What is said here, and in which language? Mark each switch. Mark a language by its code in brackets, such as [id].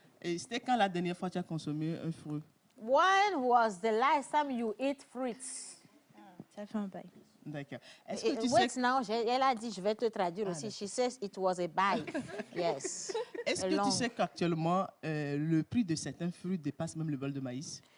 [fr] Et c'était quand la dernière fois que tu as consommé un fruit? [en] When was the last time you ate fruits? [fr] Ça fait un bail. D'accord. Est-ce que tu [en] Wait [fr] sais... [en] now, [fr] elle a dit, je vais te traduire aussi. [en] She says it was a buy. Yes. [fr] Est-ce que tu sais qu'actuellement, le prix de certains fruits dépasse même le bol de maïs?